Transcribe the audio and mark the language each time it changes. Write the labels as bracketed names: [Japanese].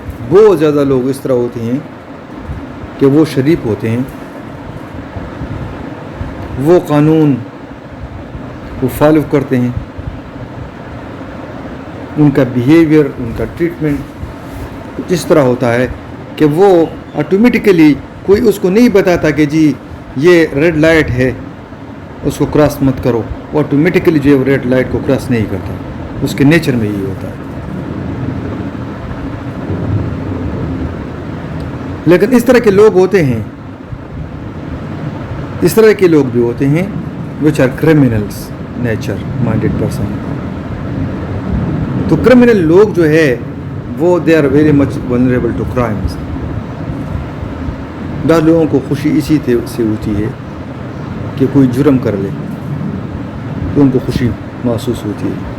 [Urdu] بہت زیادہ لوگ اس طرح ہوتے ہیں کہ وہ شریف ہوتے ہیں، وہ قانون کو فالو کرتے ہیں، ان کا بیہیویئر، ان کا ٹریٹمنٹ اس طرح ہوتا ہے کہ وہ آٹومیٹیکلی، کوئی اس کو نہیں بتاتا کہ جی یہ ریڈ لائٹ ہے اس کو کراس مت کرو، وہ آٹومیٹیکلی جو ہے ریڈ لائٹ کو کراس نہیں کرتا، اس کے نیچر میں یہ ہوتا ہے. لیکن اس طرح کے لوگ ہوتے ہیں، اس طرح کے لوگ بھی ہوتے ہیں [English] which are criminals nature minded person. [Urdu] تو کرمنل لوگ جو ہے وہ [English] they are very much vulnerable to crimes. [Urdu] بعض لوگوں کو خوشی اسی سے ہوتی ہے کہ کوئی جرم کر لے تو ان کو خوشی محسوس ہوتی ہے.